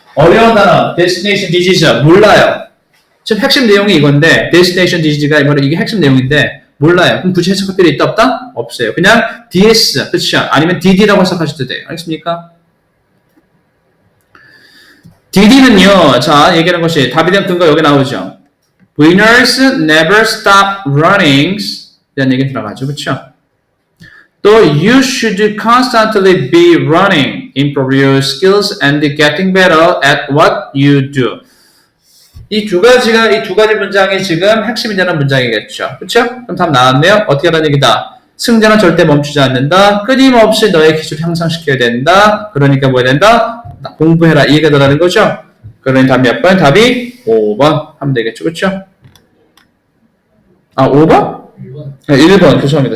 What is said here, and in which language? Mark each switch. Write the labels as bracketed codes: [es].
[ko] 어려운 단어 destination disease 몰라요. 지금 핵심 내용이 이건데 destination disease가 이게 핵심 내용인데 몰라요. 그럼 굳이 해석할 필요 있다 없다? 없어요. 그냥 DS, 그렇죠? 아니면 DD라고 해석하셔도 돼요. 알겠습니까? DD는요, 자, 얘기하는 것이 답이 된 근거 여기 나오죠. [en] Winners never stop running. [ko] 이런 얘기 들어가죠. 그렇죠? [en] 또 you should constantly be running, improve your skills and getting better at what you do. [ko] 이 두 가지 문장이 지금 핵심이 되는 문장이겠죠. 그렇죠? 그럼 답 나왔네요. 어떻게 하라는 얘기다? 승자는 절대 멈추지 않는다. 끊임없이 너의 기술을 향상시켜야 된다. 그러니까 뭐 해야 된다? 공부해라. 이해가 되라는 거죠? 그러니 답 몇 번? 답이 5번 하면 되겠죠. 그렇죠? 5번? 1번. 죄송합니다.